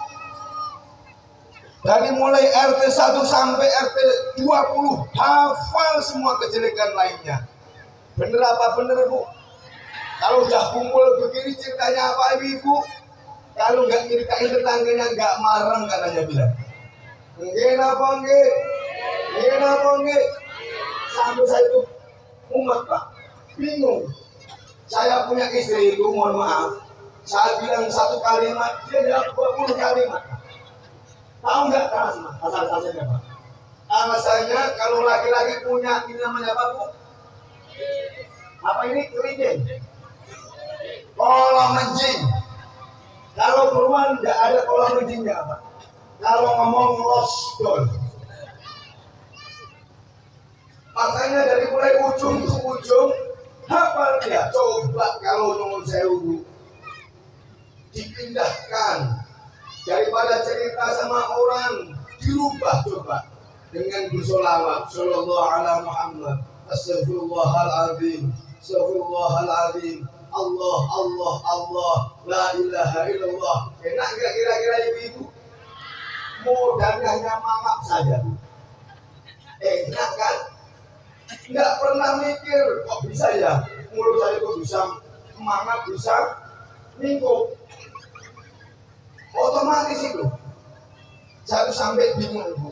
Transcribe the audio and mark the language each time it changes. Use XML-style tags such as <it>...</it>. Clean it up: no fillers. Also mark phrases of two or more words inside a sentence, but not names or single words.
<id>Dari mulai RT 1 sampai RT 20 hafal semua kejelekan lainnya. Bener apa bener, Bu? Kalau udah kumpul begini ceritanya apa, Ibu? Kalau nggak nyeritain tetangganya nggak marah katanya bilang.</id> <jv>Nggih napa nggih? Nggih napa nggih?</jv> <id>Sampai saya itu umat, Pak, bingung. Saya punya istri itu, mohon maaf, saya bilang satu kalimat, dia jawab 20 kalimat. Tahu nggak alasannya, Pak? Alasannya kalau laki-laki punya ini namanya apa, Bu? Apa ini? Kelinci. Kolam kencing. Kalau perempuan nggak ada kolam kencingnya, Pak. Kalau ngomong losdon. Makanya dari mulai ujung ke ujung hafal dia. Coba kalau</id> <jv>nyuwun sewu</jv> <id>dipindahkan, daripada cerita sama orang, dirubah coba dengan bersolawat</id> <ar>صلى الله على محمد، أستغفر الله العظيم، أستغفر الله العظيم، الله الله الله، لا إله إلا الله.</ar> <id>Enak nggak kira-kira ibu-ibu? Modalnya hanya mangap saja. Enak kan? Nggak pernah mikir kok bisa ya mulut saya kok bisa mangap, bisa minggu. Otomatis itu saya tuh sampai bingung, Bu.</id>